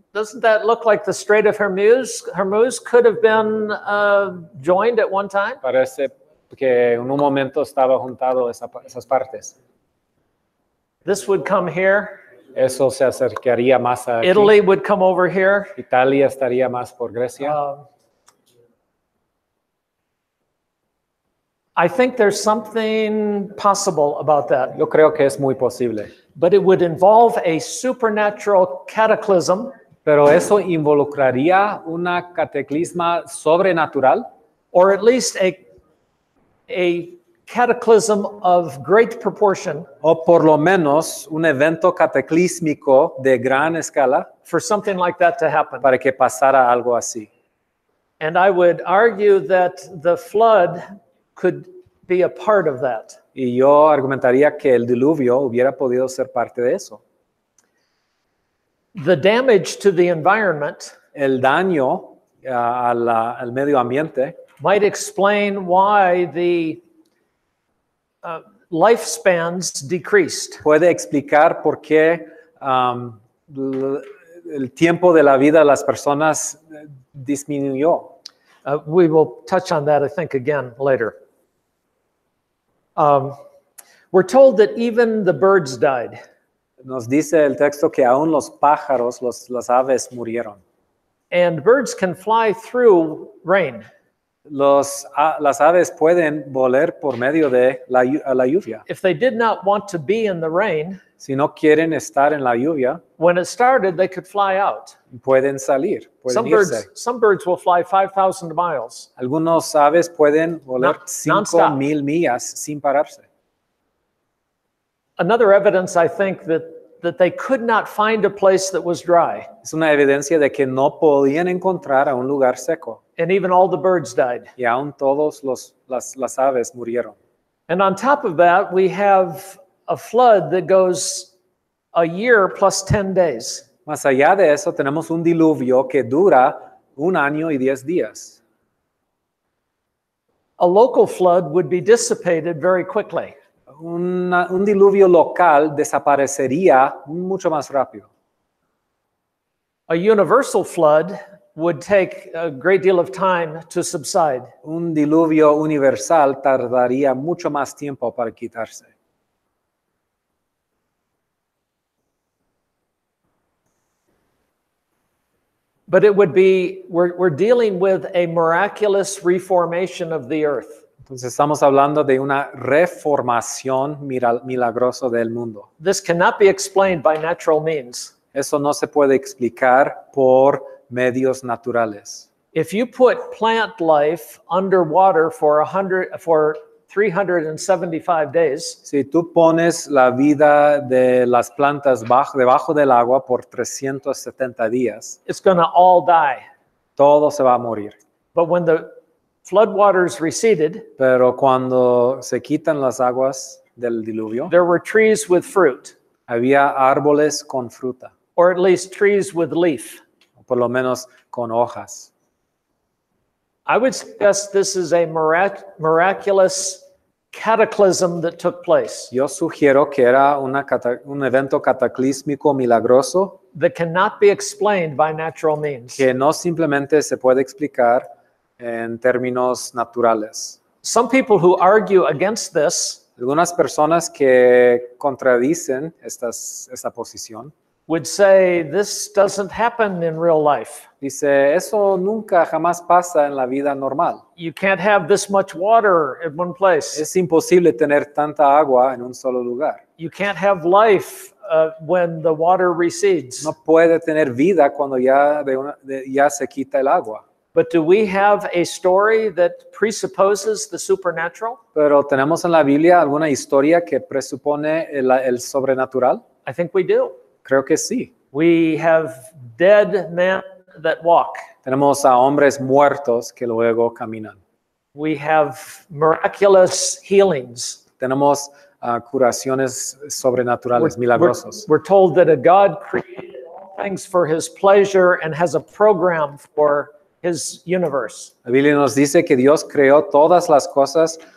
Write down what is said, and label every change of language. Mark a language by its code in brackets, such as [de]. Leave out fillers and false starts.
[en] Doesn't that look like the Strait of Hormuz? Hormuz could have been joined at one time. [es] Parece que en un momento estaba juntado esas partes. [en] This would come here. [es] Eso se acercaría más a aquí. [en] Italy would come over here. [es] Italia estaría más por Grecia. [en] I think there's something possible about that, [es] Yo creo que es muy posible. [en] but it would involve a supernatural cataclysm [es] Pero eso involucraría una cataclisma sobrenatural [en] or at least a cataclysm of great proportion [es] o por lo menos un evento cataclísmico de gran escala [en] for something like that to happen. [es] para que pasara algo así. [en] And I would argue that the flood could be a part of that. [es] Y yo argumentaría que el diluvio hubiera podido ser parte de eso. [en] The damage to the environment [es] El daño al medio ambiente [en] might explain why the lifespans decreased. [es] puede explicar por qué el tiempo de la vida de las personas disminuyó. [en] We will touch on that, I think, again later. We're told that even the birds died. [es] Nos dice el texto que aún los pájaros, las aves murieron. [en] And birds can fly through rain. [es] Las aves pueden volar por medio de la lluvia. [en] If they did not want to be in the rain, [es] Si no quieren estar en la lluvia, [en] when it started, they could fly out. [es] pueden salir, pueden irse. [en] Some birds will fly 5,000 miles. [es] Algunos aves pueden volar [en] Non-stop. [es] 5,000 millas sin pararse. [en] Another evidence, I think, that they could not find a place that was dry. [es] Es una evidencia de que no podían encontrar a un lugar seco. [en] And even all the birds died. [es] Y aún todos las aves murieron. [en] And on top of that, we have a flood that goes a year plus 10 days. [es] Más allá de eso, tenemos un diluvio que dura 1 año y 10 días. [en] A local flood would be dissipated very quickly. [es] Un diluvio local desaparecería mucho más rápido. [en] A universal flood would take a great deal of time to subside. [es] Un diluvio universal tardaría mucho más tiempo para quitarse. [en] But it would be, we're dealing with a miraculous reformation of the earth. [es] Entonces estamos hablando de una reformación milagrosa del mundo. [en] This cannot be explained by natural means. [es] Eso no se puede explicar por medios naturales. [en] If you put plant life underwater for 375 days, [es] Si tú pones la vida de las plantas debajo del agua por 370 días, [en] it's going to all die. [es] todo se va a morir. [en] But when the floodwaters receded, [es] Pero cuando se quitan las aguas del diluvio, [en] there were trees with fruit, [es] había árboles con fruta, [en] or at least trees with leaf. [es] por lo menos con hojas. [en] I would suggest this is a miraculous cataclysm that took place [es] Yo sugiero que era un evento cataclísmico milagroso [en] that cannot be explained by natural means. [es] que no simplemente se puede explicar en términos naturales. [en] Some people who argue against this [es] Algunas personas que contradicen esta posición [en] would say this doesn't happen in real life. [es] dice, eso nunca jamás pasa en la vida normal. [en] You can't have this much water in one place. [es] Es imposible tener tanta agua en un solo lugar. [en] You can't have life when the water recedes. [es] No puede tener vida cuando ya se quita el agua. [en] But do we have a story that presupposes the supernatural? [es] Pero ¿tenemos en la Biblia alguna historia que presupone el sobrenatural? [en] I think we do. [es] Creo que sí. [en] We have dead men that walk. [es] Tenemos a hombres muertos que luego caminan. [en] We have miraculous healings. [es] Tenemos curaciones sobrenaturales, milagrosos. [en] We're told that a God created all things for his pleasure and has a program for his universe. [es] La Biblia nos dice que Dios creó todas las cosas.